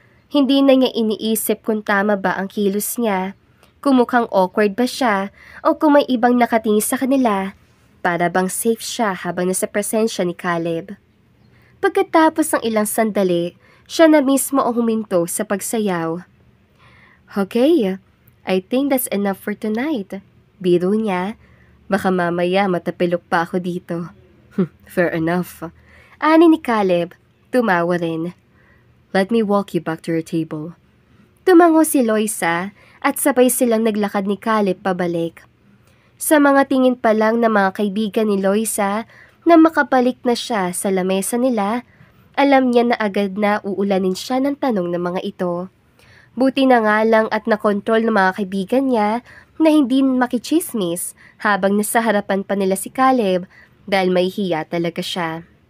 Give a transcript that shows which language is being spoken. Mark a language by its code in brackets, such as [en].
[tl] Hindi na niya iniisip kung tama ba ang kilos niya, kung mukhang awkward ba siya o kung may ibang nakatingin sa kanila, para bang safe siya habang nasa presensya ni Caleb. Pagkatapos ng ilang sandali, siya na mismo ang huminto sa pagsayaw. [en] Okay, I think that's enough for tonight. [tl] Biro niya, baka mamaya matapilok pa ako dito. [en] Fair enough. [tl] Ani ni Caleb, tumawa rin. [en] Let me walk you back to your table. [tl] Tumango si Loisa at sabay silang naglakad ni Caleb pabalik. Sa mga tingin pa lang ng mga kaibigan ni Loisa na makabalik na siya sa lamesa nila, alam niya na agad na uulanin siya ng tanong ng mga ito. Buti na nga lang at nakontrol ng mga kaibigan niya na hindi makichismis habang nasa harapan pa nila si Caleb dahil may hiya talaga siya.